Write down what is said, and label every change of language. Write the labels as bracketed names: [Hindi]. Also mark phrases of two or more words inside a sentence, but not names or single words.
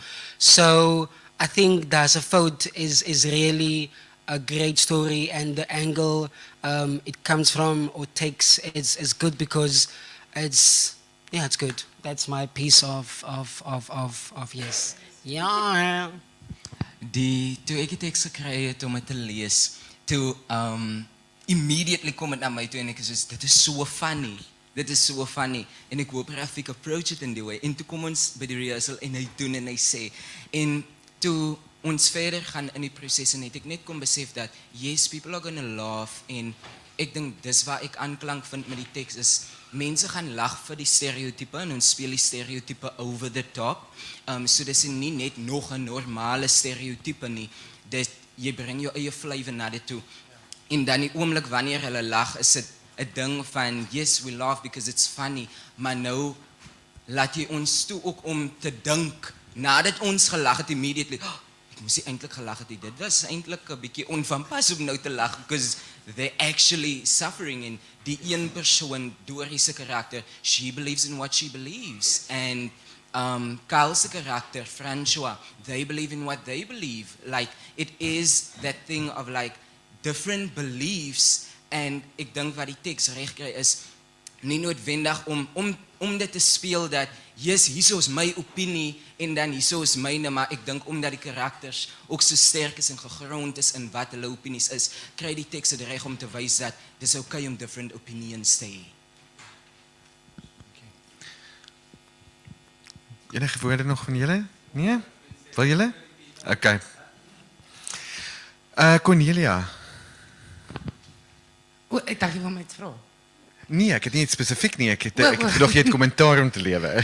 [English] So I think That's a Fout is really a great story, and the angle it comes from or takes is good because it's good. That's my piece of yes. Yeah. [Afrikaans] Toe ek die teks gekry het om dit te lees, toe immediately kom dit na my toe en ek is dit is [English] so funny. [Afrikaans] Dit is [English] so funny. [Afrikaans] En ek hoop Rafiq [English] approach it in [Afrikaans] die way. En toe kom ons by die rehearsal en hy doen en hy sê. En toe ons verder gaan in die proses en het ek net kom besef dat yes, [English] people are gonna laugh [Afrikaans] en ek dink dis waar ek aanklank vind met die teks is mense gaan lag vir die stereotype en ons speel die stereotype [English] over the top. [Afrikaans] So dis nie net nog 'n normale stereotype nie. Dit jy bring jou eie flavour na dit toe. En dan die oomblik wanneer hulle lag, is dit 'n ding van [English] yes, we laugh because it's funny, [Afrikaans] maar nou laat jy ons toe ook om te dink nadat ons gelag het immediately. Oh, moes nie eintlik gelag het nie. Dit was eintlik 'n bietjie onvanpas om nou te lag [English] because they're actually suffering [Afrikaans] en die een persoon, Dorie se karakter, [English] she believes in what she believes and Kyle [Afrikaans] se karakter, [English] François, they believe in what they believe. Like it is that thing of like different beliefs [Afrikaans] and ek dink wat die teks reg kry is nie noodwendig om dit te speel dat yes, hierso is my opinie en dan hierso is myne, maar ek dink omdat die karakters ook so sterk is en gegrond is in wat hulle opinies is, kry die teks dit reg om te wys dat dis okay om [English] different opinions [Afrikaans] te hê. Enige woorde nog van julle? Nee? Wil julle? Okay. Cornelia. Ek dink jy wil my iets vra. Nee, ek het nie iets spesifiek nie. Ek het gedoog jy het kommentaar om te lewe.